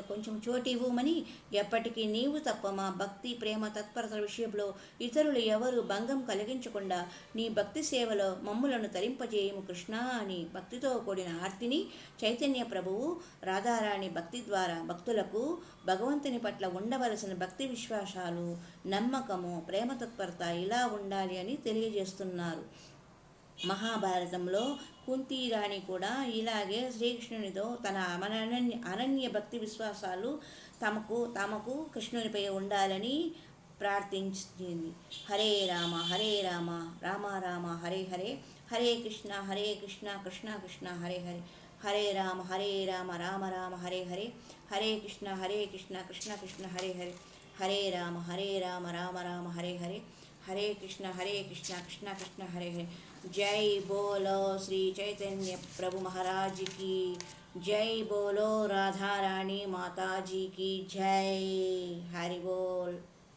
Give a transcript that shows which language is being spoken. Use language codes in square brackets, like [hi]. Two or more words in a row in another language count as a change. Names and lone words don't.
[te] కొంచెం చోటు ఇవ్వమని, ఎప్పటికీ నీవు తప్ప మా భక్తి ప్రేమ తత్పరతల విషయంలో ఇతరులు ఎవరు భంగం కలిగించకుండా నీ భక్తి సేవలో మమ్ములను తరింపజేయము కృష్ణ అని భక్తితో కూడిన ఆర్తిని చైతన్య ప్రభువు రాధారాణి భక్తి ద్వారా భక్తులకు భగవంతుని పట్ల ఉండవలసిన భక్తి విశ్వాసాలు, నమ్మకము, ప్రేమ తత్పరత ఇలా ఉండాలి అని తెలియజేస్తున్నారు. మహాభారతంలో కుంతీరాణి కూడా ఇలాగే శ్రీకృష్ణునితో తన అనన్య భక్తి విశ్వాసాలు తమకు కృష్ణునిపై ఉండాలని ప్రార్థించింది. [sa] హరే రామ రామ రామ హరే హరే, హరే కృష్ణ కృష్ణ కృష్ణ హరే హరే, హరే రామ రామ రామ హరే హరే, హరే కృష్ణ కృష్ణ కృష్ణ హరే హరే, హరే రామ రామ రామ హరే హరే, హరే కృష్ణ కృష్ణ కృష్ణ హరే హరే. [hi] जय बोलो श्री चैतन्य प्रभु महाराज की जय, बोलो राधा रानी माता जी की जय. हरि बोल.